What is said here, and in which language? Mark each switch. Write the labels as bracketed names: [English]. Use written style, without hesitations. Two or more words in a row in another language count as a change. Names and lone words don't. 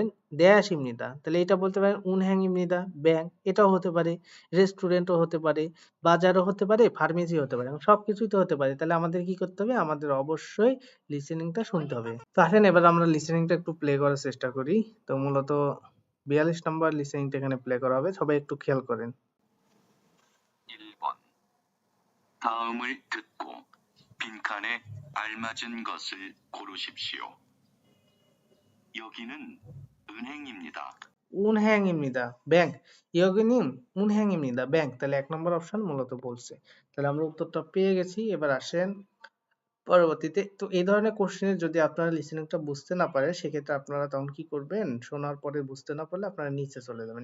[Bangla] ড্যাশ ইমনিদা, তাহলে এটা বলতে পারেন [Korean] 은행 입니다 [Bangla] ব্যাংক, এটাও হতে পারে, রেস্টুরেন্টও হতে পারে, বাজারও হতে পারে, ফার্মেসি হতে পারে, সবকিছুই তো হতে পারে। তাহলে আমাদের কি করতে হবে? আমাদের অবশ্যই লিসেনিংটা শুনতে হবে। তো আসেন এবার আমরা লিসেনিংটা একটু প্লে করার চেষ্টা করি। তো মূলত 42 নম্বর লিসেনিংটা এখানে প্লে করা হবে, সবাই একটু খেয়াল করেন। [Korean] 1번. 다음을 듣고 빈칸에 알맞은 것을 고르십시오. 여기는 은행입니다. 은행입니다 ব্যাংক। 여기는 은행입니다 ব্যাংক। [Bangla] তাহলে 1 নম্বর অপশন মূলত বলছে। তাহলে আমরা উত্তরটা পেয়ে গেছি। এবার আসেন পরবর্তীতে। তো এই ধরনের কোশ্চেনে যদি আপনারা লিসেনিংটা বুঝতে না পারেন, সেক্ষেত্রে আপনারা তখন কি করবেন? শোনার পরে বুঝতে না পারলে আপনারা নিচে চলে যাবেন।